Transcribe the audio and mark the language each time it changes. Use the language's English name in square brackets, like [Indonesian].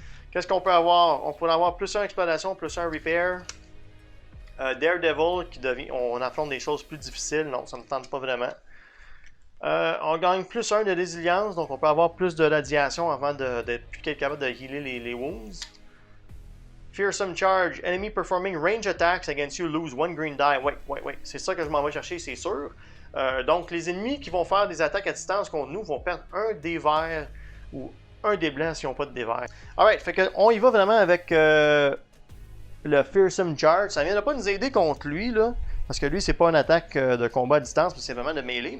[French] Qu'est-ce qu'on peut avoir? On pourrait avoir plus 1 exploration, plus 1 repair. Daredevil, on affronte des choses plus difficiles. Non, ça ne me tente pas vraiment. On gagne plus 1 de résilience, donc on peut avoir plus de radiation avant d'être plus capable de healer les wounds. Fearsome Charge. [English] Enemy performing range attacks against you lose 1 green die. [French] Ouais. C'est ça que je m'en vais chercher, c'est sûr. Donc les ennemis qui vont faire des attaques à distance contre nous vont perdre 1 dé vert ou 1 dé blanc s'ils n'ont pas de dé vert. Alright, fait que on y va vraiment avec le Fearsome Charge. Ça ne viendra pas nous aider contre lui, là. Parce que lui, c'est pas une attaque de combat à distance, c'est vraiment de mêlée.